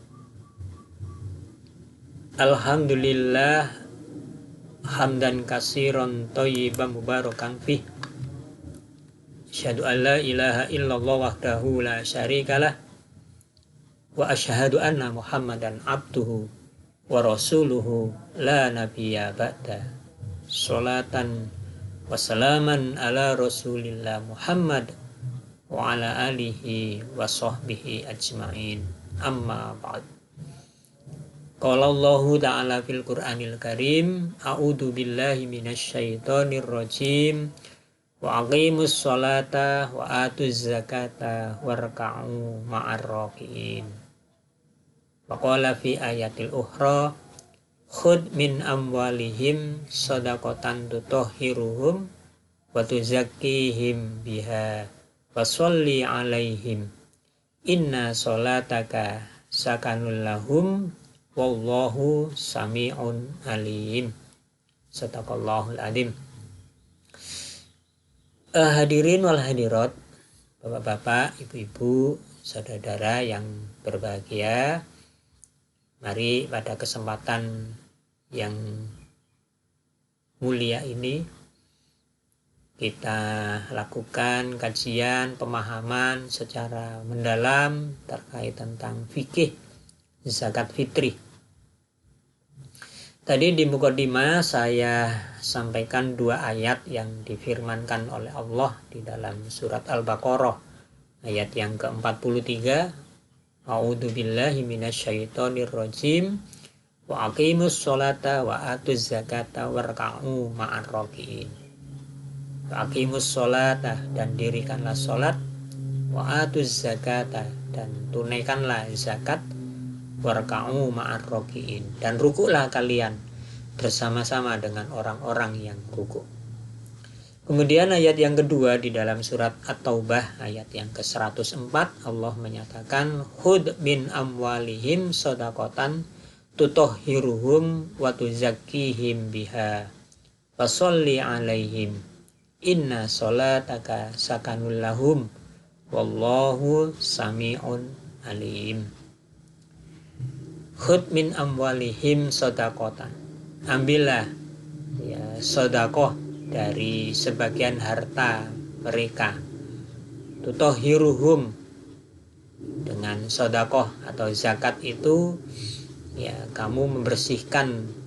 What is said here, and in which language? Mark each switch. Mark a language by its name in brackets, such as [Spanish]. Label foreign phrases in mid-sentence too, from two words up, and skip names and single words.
[Arabic] الحمد لله حمدا كثيرا طيبا مباركا فيه. أشهد أن لا إله إلا الله وحده لا شريك له وأشهد أن محمدا عبده ورسوله لا نبي بعد. صلاة وسلاما على رسول الله محمد وعلى آله وصحبه أجمعين. أما بعد. قال الله تعالى في القرآن الكريم، أعوذ بالله من الشيطان الرجيم. وأقيموا الصلاة وآتوا الزكاة واركعوا مع الراكعين. وقال في آية الأخرى، خذ من أموالهم صدقة تطهرهم وتزكيهم بها وصل عليهم إن صلاتك سكن لهم والله سميع عليم. صدق الله العظيم. الحاضرين والحاضرات, [Indonesian] bapak-bapak, ibu-ibu, saudara-saudara yang berbahagia, mari pada kesempatan yang mulia ini kita lakukan kajian pemahaman secara mendalam terkait tentang fikih zakat fitri. Tadi di mukadimah saya sampaikan dua ayat yang difirmankan oleh Allah di dalam surat Al-Baqarah ayat yang ke-43. [Arabic] أعوذ بالله من الشيطان الرجيم. وأقيموا الصلاة وآتوا الزكاة واركعوا مع الراكعين. وأقيموا الصلاة, [Indonesian] dan dirikanlah sholat, [Arabic] وآتوا الزكاة, [Indonesian] dan tunaikanlah zakat, [Arabic] واركعوا مع الراكعين, [Indonesian] dan rukuklah kalian bersama-sama dengan orang-orang yang rukuk. Kemudian ayat yang kedua di dalam surat At-Taubah ayat yang ke-104, Allah menyatakan [Arabic] خذ من أموالهم صدقة تطهرهم وتزكيهم بها وصل عليهم إن صلاتك سكن لهم والله سميع عليم. خذ من أموالهم صدقة, [Indonesian] ambillah sedekah dari sebagian harta mereka, tutahhiruhum, dengan sedekah atau zakat itu kamu membersihkan